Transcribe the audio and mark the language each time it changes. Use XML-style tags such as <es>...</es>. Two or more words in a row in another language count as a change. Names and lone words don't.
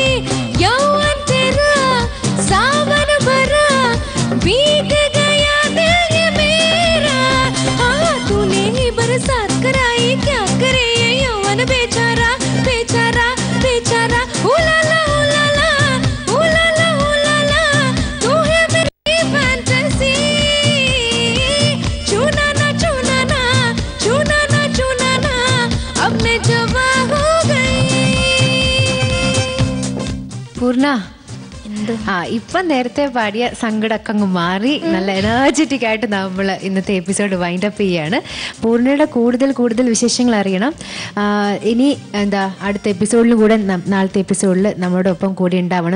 <hi>यौवन तेरा सावन भरा बीत गया दिल ये मेरा, हाँ तूने ही बरसात कराई, क्या करे ये यौवन बेचारा बेचारा बेचारा, उलाला उलाला उलाला उलाला, तू है मेरी फैंटेसी, चुना ना चुना ना चुना ना चुना ना, अब मैं जवा हो गई.</hi> <ml>പൂർണ്ണ, ഇപ്പം നേരത്തെ പാടിയ സങ്കടമൊക്കെ അങ്ങ് മാറി നല്ല എനർജറ്റിക് ആയിട്ട് നമ്മൾ ഇന്നത്തെ</ml> <en>episode windup</en> <ml>ചെയ്യാണ്. പൂർണ്ണയുടെ കൂടുതൽ വിശേഷങ്ങൾ അറിയണം. ഇനി എന്താ അടുത്ത എപ്പിസോഡിലും കൂടെ നാളത്തെ എപ്പിസോഡിൽ നമ്മുടെ ഒപ്പം കൂടി ഉണ്ടാവണം.</ml>